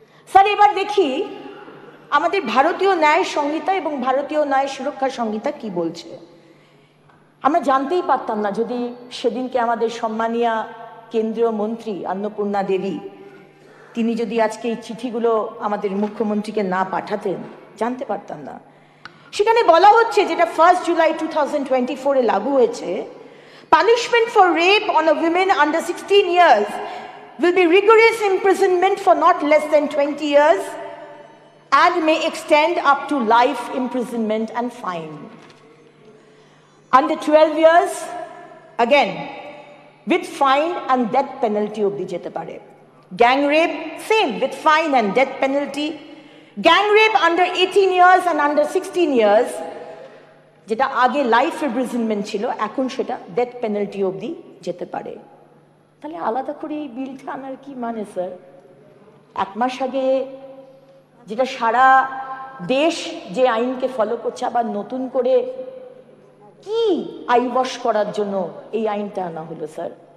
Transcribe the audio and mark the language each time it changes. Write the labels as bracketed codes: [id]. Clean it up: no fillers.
[bn] Sir, এবার দেখি আমাদের ভারতীয় ন্যায় সংহিতা এবং ভারতীয় ন্যায় সুরক্ষা সংহিতা কি বলছে। আমরা জানতেই পারতাম না যদি সেদিনকে আমাদের সম্মানীয় কেন্দ্রীয় মন্ত্রী অন্নপূর্ণা দেবী তিনি যদি আজকে এই চিঠিগুলো আমাদের মুখ্যমন্ত্রীকে না পাঠাতেন, জানতে পারতাম না। সেখানে বলা হচ্ছে, যেটা 1 জুলাই 2024 এ লাগু হয়েছে, [en] Punishment for rape on a women under 16 years will be rigorous imprisonment for not less than 20 years and may extend up to life imprisonment and fine. Under 12 years, again, with fine and death penalty [bn] obdi jete pare. [en] Gang rape, same, with fine and death penalty. Gang rape under 18 years and under 16 years, [bn] যেটা আগে life imprisonment ছিল, এখন সেটা death penalty অবধি যেতে পারে। তাহলে আলাদা করে এই বিলটা আনার কি মানে স্যার? 1 মাস আগে যেটা সারা দেশ যে আইনকে ফলো করছে, আবার নতুন করে কি আইবশ করার জন্য এই আইনটা আনা হলো স্যার?